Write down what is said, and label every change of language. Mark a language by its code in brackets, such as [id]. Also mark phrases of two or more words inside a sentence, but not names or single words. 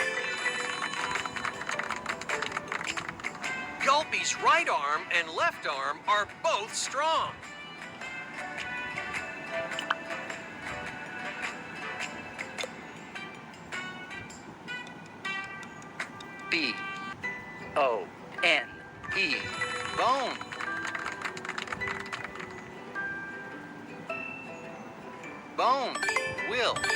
[en] Gulpy's right arm and left arm are both strong. B-O-N-E. Bone. Bone. Will.